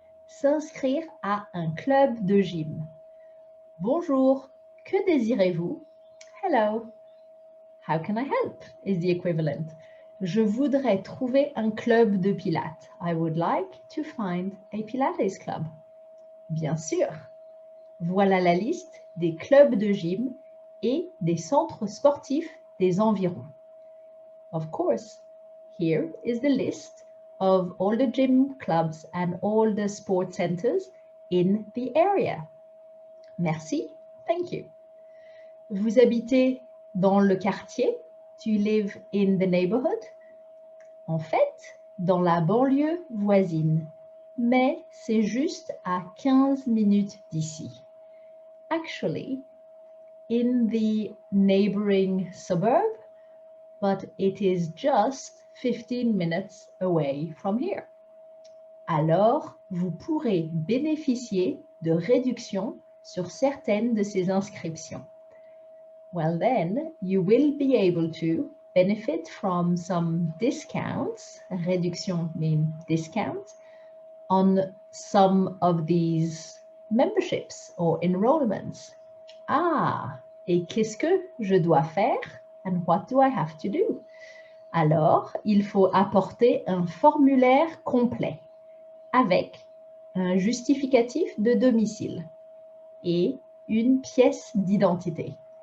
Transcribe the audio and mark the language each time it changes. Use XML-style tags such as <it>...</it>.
<fr>S'inscrire à un club de gym. Bonjour, que désirez-vous?</fr> <en>Hello. How can I help is the equivalent.</en> <fr>Je voudrais trouver un club de pilates.</fr> <en>I would like to find a Pilates club.</en> <fr>Bien sûr. Voilà la liste des clubs de gym et des centres sportifs des environs.</fr> <en>Of course, here is the list of all the gym clubs and all the sport centers in the area.</en> <fr>Merci,</fr> <en>thank you.</en> <fr>Vous habitez dans le quartier?</fr> <en>Do you live in the neighborhood?</en> <fr>En fait, dans la banlieue voisine, mais c'est juste à 15 minutes d'ici.</fr> <en>Actually, in the neighboring suburb, but it is just 15 minutes away from here.</en> <fr>Alors, vous pourrez bénéficier de réductions sur certaines de ces inscriptions.</fr> <en>Well then, you will be able to benefit from some discounts, réduction means discount, on some of these memberships or enrollments.</en> <fr>Ah, et qu'est-ce que je dois faire?</fr> <en>And what do I have to do?</en> <fr>Alors, il faut apporter un formulaire complet avec un justificatif de domicile et une pièce d'identité.</fr>